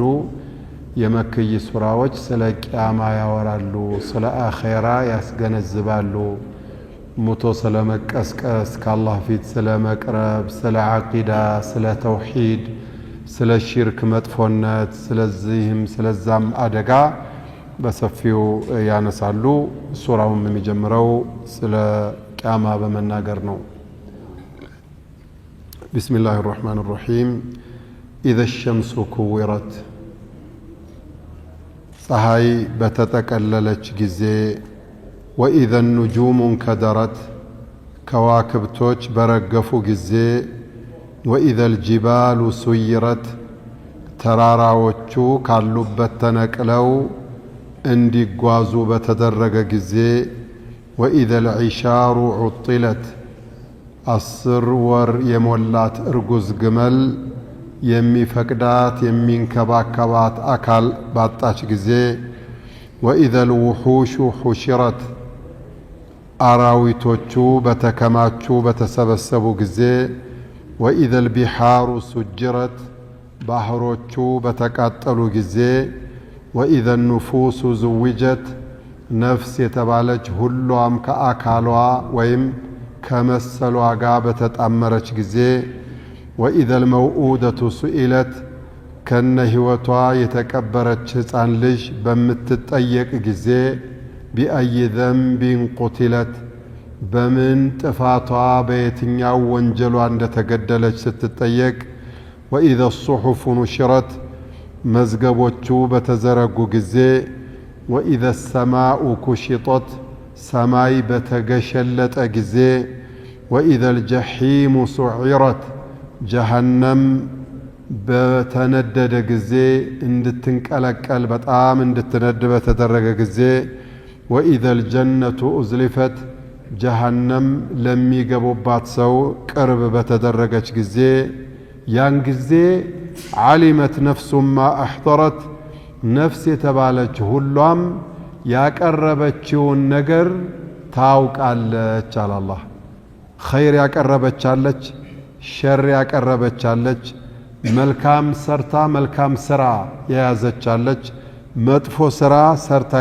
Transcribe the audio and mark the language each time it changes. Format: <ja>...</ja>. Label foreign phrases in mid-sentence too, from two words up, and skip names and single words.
<am>የመክይ ሱራዎች ስለ ቂያማ ያወራሉ፣ ስለ አኺራ ያስገነዝባሉ፣ ሙቶ ስለ መቀስቀስ፣ ከአላህ ፊት ስለ መቅረብ፣ ስለ ዓቂዳ፣ ስለ ተውሂድ፣ ስለ ሽርክ መጥፎነት፣ ስለዚህም ስለዛም አደጋ በሰፊው ያነሳሉ። ሱራውም የሚጀምረው ስለ ቂያማ በመናገር ነው።</am> <ar>بسم الله الرحمن الرحيم. إذا الشمس كورت</ar> <am>ፀሐይ በተጠቀለለች ጊዜ፣</am> <ar>وإذا النجوم انكدرت</ar> <am>ከዋክብቶች በረገፉ ጊዜ፣</am> <ar>وإذا الجبال سيرت</ar> <am>ተራራዎቹ ካሉበት ተነቅለው እንዲጓዙ በተደረገ ጊዜ፣</am> <ar>وإذا العشار عطلت</ar> <am>10 ወር የሞላት እርጉዝ ግመል የሚፈቅዳት የሚንከባከባት አካል ባጣች ጊዜ፣</am> <ar>وإذا الوحوش حشرت</ar> <am>አራዊቶቹ በተከማቹ በተሰበሰቡ ጊዜ፣</am> <ar>وإذا البحار سجرت</ar> <am>ባህሮቹ በተቃጠሉ ጊዜ፣</am> <ar>وإذا النفوس زوجت</ar> <am>ነፍስ የተባለች ሁሏም ከአካሏ ወይም ከመሰሏ ጋር በተጣመረች ጊዜ፣</am> <ar>وإذا الموءودة سئلت</ar> <am>ከነ ህይወቷ የተቀበረች ሕፃን ልጅ በምትጠየቅ ጊዜ፣</am> <ar>بأي ذنب قتلت</ar> <am>በምን ጥፋቷ በየትኛው ወንጀሏ እንደተገደለች ስትጠየቅ፣</am> <ar>وإذا الصحف نشرت</ar> <am>መዝገቦቹ በተዘረጉ ጊዜ፣</am> <ar>وإذا السماء كشطت</ar> <am>ሰማይ በተገሸለጠ ጊዜ፣</am> <ar>وإذا الجحيم سعرت</ar> <am>جهنم በተነደደ ጊዜ እንድትንቀለቀል በጣም እንድትነድ በተደረገ ጊዜ፣</am> <ar>وإذا الجنة أزلفت جهنم</ar> <am>ለሚገቡባት ሰው ቅርብ በተደረገች ጊዜ፣ ያን ጊዜ</am> <ar>علمت نفس ما أحضرت</ar> <am>ነፍስ የተባለች ሁሏም ያቀረበችውን ነገር ታውቃለች አለ አላህ። ኸይር ያቀረበቻለች፣ ሸር ያቀረበቻለች፣ መልካም ሰርታ መልካም ስራ የያዘቻለች፣ መጥፎ ስራ ሰርታ</am>